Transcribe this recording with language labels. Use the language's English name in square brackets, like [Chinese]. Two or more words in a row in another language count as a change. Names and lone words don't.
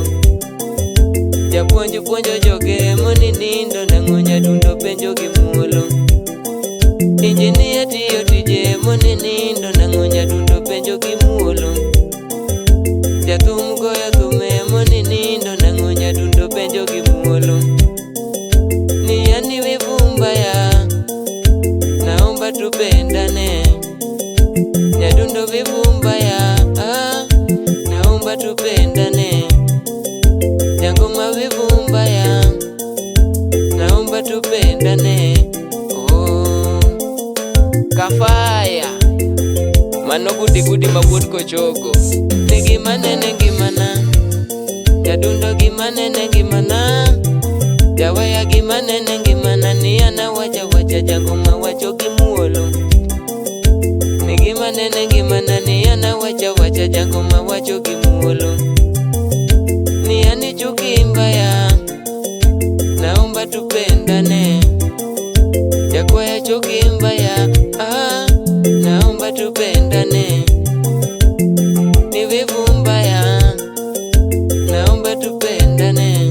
[Luo (Kenya and Tanzania)] Japuonj puonjo joge moni nindo nango nyadundo penjo gimuolo. Injinia tiyo tije moni nindo nango nyadundo penjo gimuolo. Jathum goyo thume moni nindo nango nyadundo penjo gimuolo. [Swahili] Ni ani wivu mbaya, naomba tupendane. Nyadundo wivu mbaya, naomba tupendane. Jangoma wivu mbaya, naomba tupendane. Oh. [Luo (Kenya and Tanzania)] Kafaya mano gudi gudi mabut kochoko. Nigi manene gimana, nyadundo gimanene gimana, jawaya gimanene gimana, ni ana wacha wacha jangoma wacho gimuolo. Nigi manene gimana, ni ana wacha wacha jangoma wacho gimuolo. [Swahili] Ni ani chuki mbaya, naomba tupendane. Jakwaya chuki mbaya, naomba tupendane. Ni wivu mbaya, naomba tupendane.